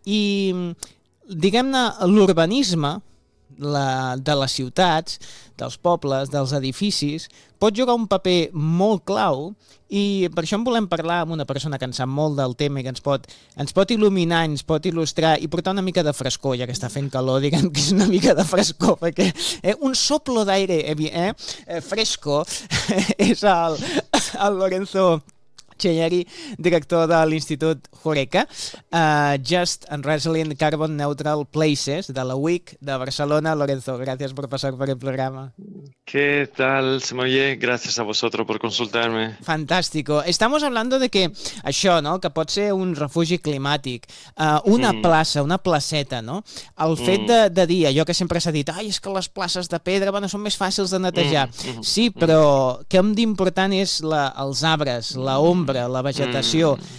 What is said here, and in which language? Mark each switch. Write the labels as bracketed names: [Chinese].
[Catalan] I, diguem-ne, l'urbanisme de les ciutats, dels pobles, dels edificis, pot jugar un paper molt clau, i per això en volem parlar amb una persona que en sap molt del tema i que ens pot il·luminar, ens pot il·lustrar i portar una mica de frescor, ja que està fent calor, diguem que és una mica de frescor, perquè [Spanish] un soplo [Catalan] d'aire fresco és el Lorenzo Chiari, director de l'Institut Horeca, Just and Resilient Carbon Neutral Places, de la UIC de Barcelona. [Spanish] Lorenzo, gracias por pasar por el programa. ¿Qué tal, Samoye? Gracias a vosotros por consultarme. Fantástico. Estamos hablando de que [Catalan] això, no?, que pot ser un refugi climàtic, una plaça, una placeta, no? El fet de dir, allò que sempre s'ha dit, ai, és que les places de pedra, bueno, són més fàcils de netejar. Sí, però què d'important és els arbres, la ombra, la vegetació.